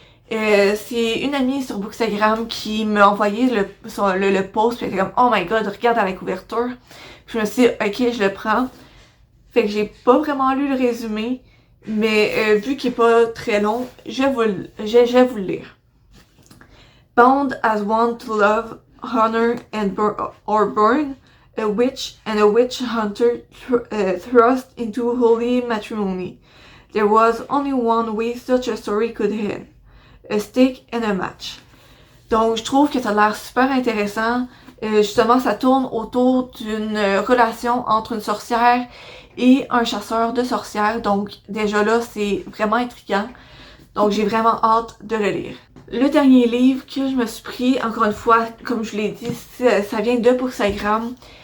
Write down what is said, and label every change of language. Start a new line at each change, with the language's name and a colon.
French: C'est une amie sur Bookstagram qui m'a envoyé le post, puis elle était comme «
English: Oh my god,
French: regarde à la couverture ». Je me suis dit « Ok, je le prends ». Fait que j'ai pas vraiment lu le résumé, mais vu qu'il est pas très long, je vais vous le lire.
English: Bound as one to love, honor or burn, a witch and a witch hunter thrust into holy matrimony. There was only one way such a story could end. A stick and a match.
French: Donc, je trouve que ça a l'air super intéressant. Justement, ça tourne autour d'une relation entre une sorcière et un chasseur de sorcières. Donc, déjà là, c'est vraiment intriguant. Donc, j'ai vraiment hâte de le lire. Le dernier livre que je me suis pris, encore une fois, comme je l'ai dit, ça vient de Bookstagram.